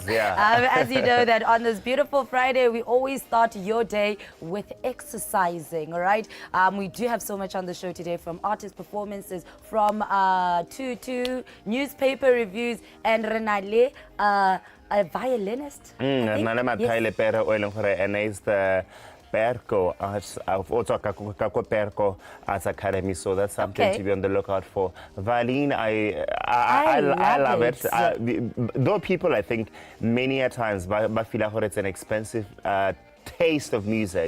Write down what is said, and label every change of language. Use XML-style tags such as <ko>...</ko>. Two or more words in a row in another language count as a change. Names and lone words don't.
<en>As you know that on this beautiful Friday, we always start your day with exercising, all right? We do have so much on the show today, from artist performances, from to newspaper reviews, and Renale a violinist. I think.</en> <st>Nna le Mathaile Pere o e leng gore ene</st> <en>is the Perco Perco Arts Academy, so that's something to be on the lookout for. Violin, I love it. Though people, I think, many a times, but feel like it's an expensive taste of music.</en>